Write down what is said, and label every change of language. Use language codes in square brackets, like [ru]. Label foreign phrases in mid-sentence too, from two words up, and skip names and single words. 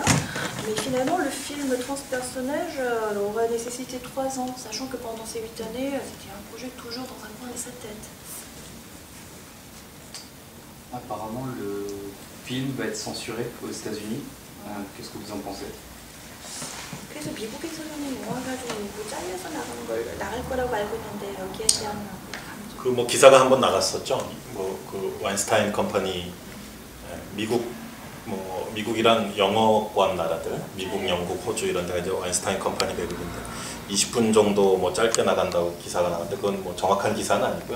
[fr] Mais finalement, le film transpersonnage aura nécessité 3 ans, sachant que pendant ces 8 années, c'était un projet toujours dans un coin de sa tête. Apparemment, le film va être censuré aux États-Unis. Qu'est-ce que vous en pensez? [ko] 그래서 미국에서는 영화가 좀 잘려서 나가는 걸 나갈 거라고 알고 있는데 여기에 대한 그 뭐 기사가 한번 나갔었죠. 뭐 그 와인스타인 컴퍼니 미국이랑 영어권 나라들, 미국, 영국, 호주 이런 데가 이제 와인스타인 컴퍼니 배급인데 20분 정도 뭐 짧게 나간다고 기사가 나갔는데 그건 뭐 정확한 기사는 아니고요.